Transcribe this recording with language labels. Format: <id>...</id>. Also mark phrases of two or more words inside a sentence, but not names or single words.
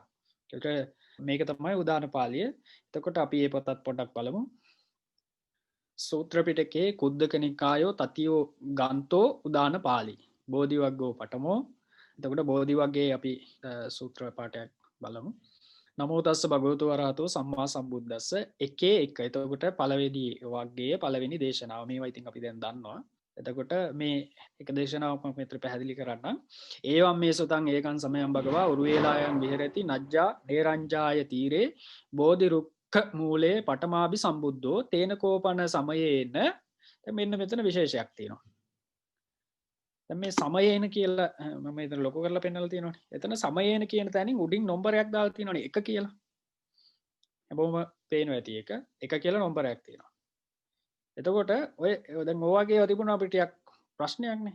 <si>ඒකට මේක තමයි උදාන පාළිය. එතකොට අපි මේ පොතත් පොඩ්ඩක් බලමු.</si> <pi>සූත්‍ර පිටකේ කුද්දක නිකායෝ තතියෝ ගන්තෝ උදාන පාළි. බෝධි වග්ගෝ පඨමෝ.</pi> <si>එතකොට බෝධි වග්ගයේ අපි සූත්‍ර පාඨයක් බලමු.</si> <pi>නමෝ තස්ස භගවතු වරහතෝ සම්මා සම්බුද්දස්ස</pi> <si>එකේ එක. එතකොට පළවෙනි වග්ගයේ පළවෙනි දේශනාව. මේවා ඉතින් අපි දැන් දන්නවා. එතකොට මේ එක දේශනාවක් මම මෙතන පැහැදිලි කරන්නම්.</si> <pi>ඒවම් මේ සුතං ඒකං සමයං භගවා උරුවේලායන් විහෙරති නජ්ජා නේරංජාය තීරේ බෝධි රුක්ඛ මූලේ පඨමාභි සම්බුද්ධෝ තේන කෝපන සමයේන.</pi> <si>දැන් මෙන්න මෙතන විශේෂයක් තියෙනවා. දැන් මේ සමයේන කියලා මම මෙතන ලොකු කරලා පෙන්නලා තියෙනවානේ. එතන සමයේන කියන තැනින් උඩින් නම්බරයක් දාලා තියෙනවානේ 1 කියලා. හැමෝම පේනවා ඇති එක කියලා නම්බරයක් තියෙනවා. එතකොට ඔය දැන් ඔයගේ තිබුණා අපිට ටිකක් ප්‍රශ්නයක්නේ.</si>